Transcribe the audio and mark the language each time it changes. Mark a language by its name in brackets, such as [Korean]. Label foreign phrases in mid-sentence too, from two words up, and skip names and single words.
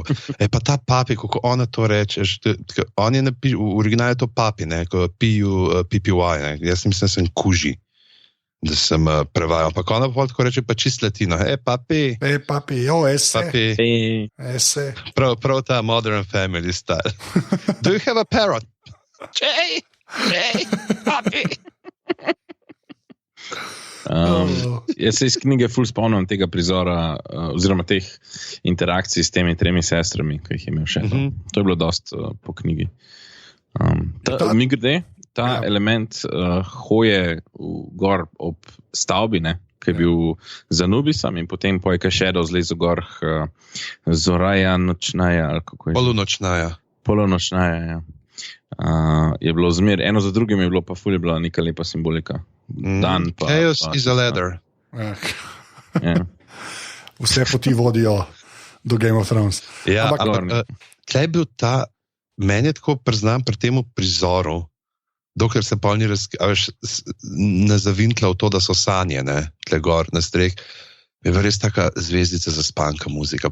[Slovenian] Pa ta papi, kako ona to reče, on je v originalu to papi, ne, ko PPY, ne, jaz mislim, da sem kuži. da sem prevajal. Pa ona pa tako reče, pa čist latino. Papi, ese. papi. Ese. Prav ta [English] Modern Family style. Do you have a parrot? [Slovenian] Jay, papi. Jaz se iz knjige ful spomnim tega prizora, oziroma teh interakcij s temi 3 sestrami, ki jih je imel še. To je bilo dost po knjigi. Mi grede, ta element hoje gor ob stavbi, ne, ki je bil za Nubisom in potem po je Shadow zlezel gor [Russian] Zoraja nočnaja, [Slovenian] ali kako je? Polonočnaja, ja. Je bilo zmer, eno za drugim je bilo pa ful je bila neka lepa simbolika. Dan pa, [English] Chaos is a ladder. Yeah. [Slovenian] Vse poti vodijo do Game of Thrones. Ja, ampak kaj je bil ta, meni je tako priznam pri temu prizoru, dokler se pa ni ne zavintla v to, da so sanje, ne, tle gor na streh, je res taka zvezdica za spanka muzika.